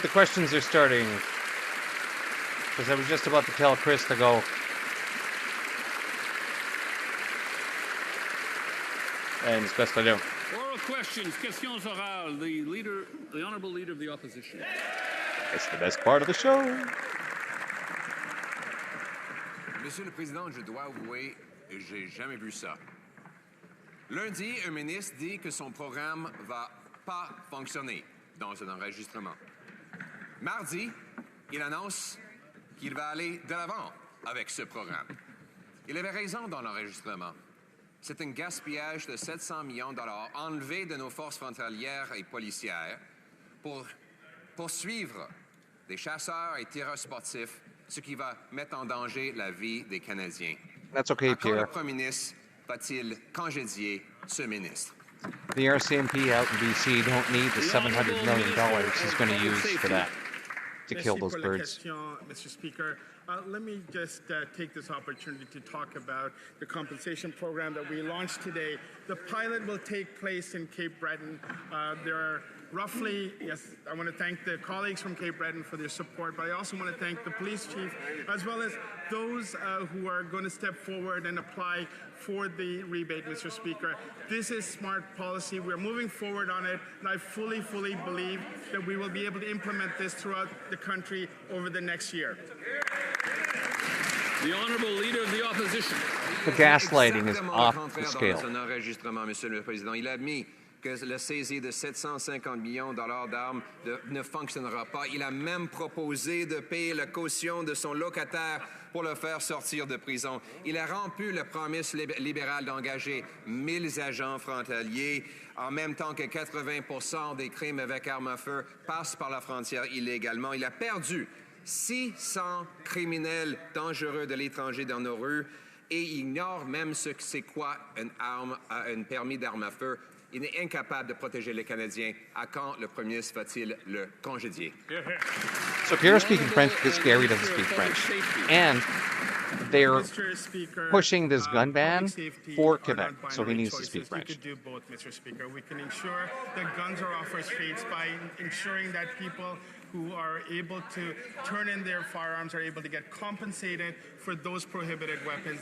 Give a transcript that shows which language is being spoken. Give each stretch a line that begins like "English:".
English: The questions are starting. Because I was just about to tell Chris to go. And it's best I do. Oral questions,
French: questions orales.
English: The honourable leader of the opposition. It's the best part of the show.
French: Monsieur le Président, je dois avouer, j'ai jamais vu ça. Lundi, un ministre dit que son programme va pas fonctionner dans un enregistrement. Mardi, il annonce qu'il va aller de l'avant avec ce programme. Il avait raison dans l'enregistrement. C'est un gaspillage de 700 millions de dollars enlevés de nos forces frontalières et policières pour poursuivre des chasseurs et tireurs sportifs, ce qui va mettre en danger la vie des Canadiens.
English: That's okay,
French: Quand
English: Pierre.
French: le Premier ministre va-t-il congédier ce ministre?
English: The RCMP out in BC don't need the $700 million he's going to use for that to kill those birds. Mr. Speaker. Let me just take this opportunity to talk about the compensation program that we launched today. The pilot will take place in Cape Breton. There are roughly, yes, I want to thank the colleagues from Cape Breton for their support, but I also want to thank the police chief, as well as those who are going to step forward and apply for the rebate, Mr. Speaker. This is smart policy. We're moving forward on it, and I fully believe that we will be able to implement this throughout the country over the next year. The honourable leader of the opposition. The gaslighting is off the
French: Dans
English: scale.
French: son enregistrement, Monsieur le Président, il a admis que la saisie de 750 millions de dollars d'armes ne fonctionnera pas. Il a même proposé de payer la caution de son locataire pour le faire sortir de prison. Il a rompu la promesse libérale d'engager 1000 agents frontaliers, en même temps que 80% des crimes avec armes à feu passent par la frontière illégalement. Il a perdu 600 criminels dangereux de l'étranger dans nos rues et ignore même ce que c'est quoi une arme, un permis d'arme à feu. Il est incapable de protéger les Canadiens. À quand le Premier ministre va-t-il le congédier?
English: So Pierre's speaking French because Gary doesn't speak French. And they're pushing this gun ban for Quebec, so he needs to speak French. We could do both, Mr. Speaker. We can ensure that guns are off our streets by ensuring that people who are able to turn in their firearms are able to get compensated for those prohibited weapons.